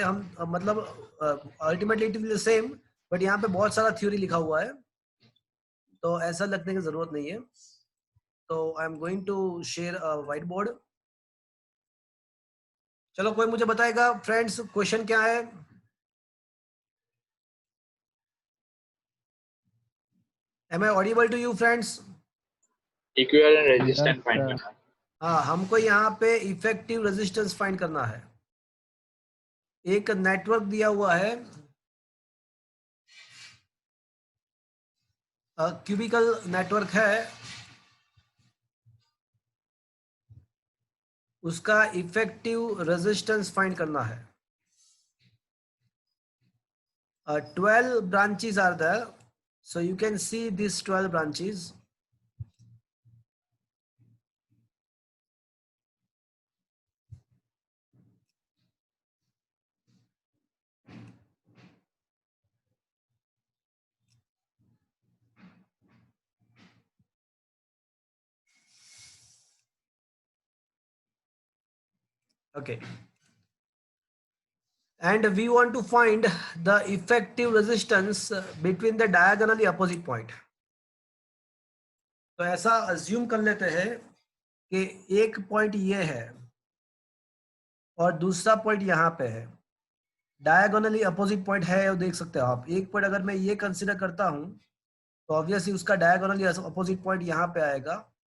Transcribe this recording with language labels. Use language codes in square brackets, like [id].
[hi] हम मतलब ultimately [en] it will be same, but [hi] यहाँ पे बहुत सारा थ्योरी लिखा हुआ है तो ऐसा लगने की जरूरत नहीं है. तो [en] I am going to share whiteboard. [hi] चलो, कोई मुझे बताएगा फ्रेंड्स क्वेश्चन क्या है. [en] Am I audible to you friends? Equivalent resistance find [hi] करना. हाँ, हमको यहाँ पे इफेक्टिव रेजिस्टेंस फाइंड करना है. एक नेटवर्क दिया हुआ है, क्यूबिकल नेटवर्क है, उसका इफेक्टिव रेजिस्टेंस फाइंड करना है। [en] 12 branches are there, so you can see these 12 branches. Okay, and we want to find the effective resistance between the diagonally opposite point. [hi] तो ऐसा अज्यूम कर लेते हैं कि एक पॉइंट ये है और दूसरा पॉइंट यहाँ पे है, डायगोनली अपोजिट पॉइंट है, और देख सकते हो आप, एक पॉइंट अगर मैं ये कंसीडर करता हूं तो ऑब्वियसली उसका डायगोनली अपोजिट पॉइंट यहाँ पे आएगा।